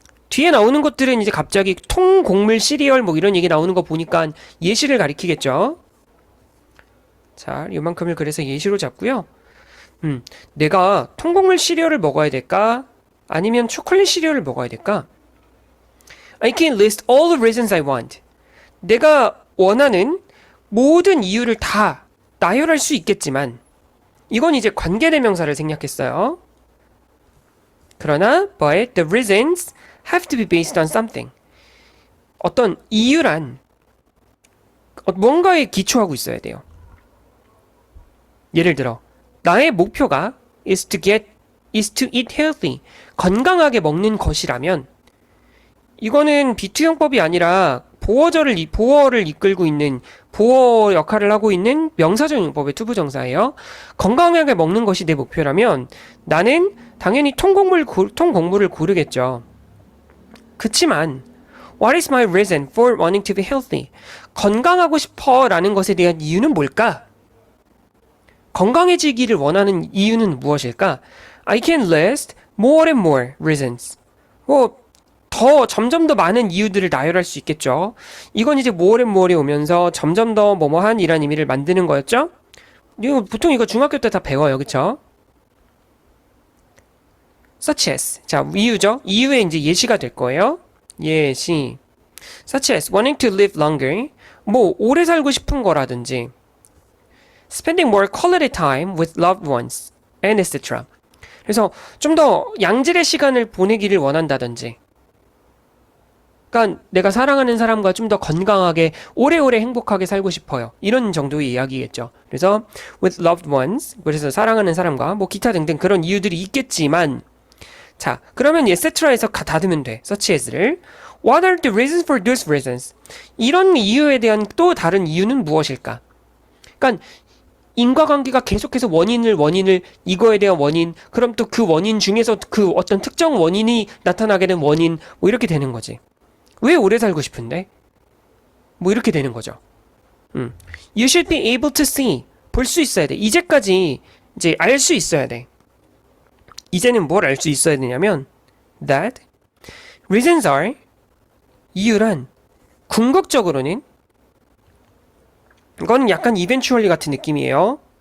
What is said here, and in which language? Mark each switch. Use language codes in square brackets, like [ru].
[ko] 뒤에 나오는 것들은 이제 갑자기 통곡물 시리얼 뭐 이런 얘기 나오는 거 보니까 예시를 가리키겠죠. 자, 요만큼을 그래서 예시로 잡고요. 내가 통곡물 시리얼을 먹어야 될까? 아니면 초콜릿 시리얼을 먹어야 될까? [en] I can list all the reasons I want. [ko] 내가 원하는 모든 이유를 다 나열할 수 있겠지만 이건 이제 관계대명사를 생략했어요. 그러나 [en] but the reasons have to be based on something. [ko] 어떤 이유란 뭔가에 기초하고 있어야 돼요. 예를 들어 나의 목표가 [en] is to eat healthy. [ko] 건강하게 먹는 것이라면 이거는 비투형법이 아니라 보어를 이끌고 있는 보어 역할을 하고 있는 명사적 용법의 투부정사예요. 건강하게 먹는 것이 내 목표라면 나는 당연히 통곡물을 고르겠죠. 그치만 [en] What is my reason for wanting to be healthy? [ko] 건강하고 싶어 라는 것에 대한 이유는 뭘까? 건강해지기를 원하는 이유는 무엇일까? [en] I can list more and more reasons. [ko] 점점 더 많은 이유들을 나열할 수 있겠죠. 이건 이제 [en] more and more [ko] 에 오면서 점점 더 뭐뭐한 이란 의미를 만드는 거였죠. 보통 이거 중학교 때 다 배워요. 그쵸? [en] such as. [ko] 자, 이유죠. 이유의 이제 예시가 될 거예요. 예시. [en] such as wanting to live longer. [ko] 오래 살고 싶은 거라든지 [en] spending more quality time with loved ones and etc. [ko] 그래서 좀 더 양질의 시간을 보내기를 원한다든지, 그러니까 내가 사랑하는 사람과 좀 더 건강하게 오래오래 행복하게 살고 싶어요. 이런 정도의 이야기겠죠. 그래서 [en] with loved ones, [ko] 그래서 사랑하는 사람과 뭐 기타 등등 그런 이유들이 있겠지만, 자, 그러면 etc에서 닫으면 돼. such as를. [en] What are the reasons for those reasons? [ko] 이런 이유에 대한 또 다른 이유는 무엇일까? 그러니까 인과관계가 계속해서 원인을 이거에 대한 원인, 그럼 또 그 원인 중에서 그 어떤 특정 원인이 나타나게 된 원인, 뭐 이렇게 되는 거지. 왜 오래 살고 싶은데? 뭐 이렇게 되는 거죠. [en] You should be able to see. [ko] 볼 수 있어야 돼. 이제까지 이제 알 수 있어야 돼. 이제는 뭘 알 수 있어야 되냐면 [en] that reasons are, [ko] 이유란 궁극적으로는, 이건 약간 eventually 같은 느낌이에요.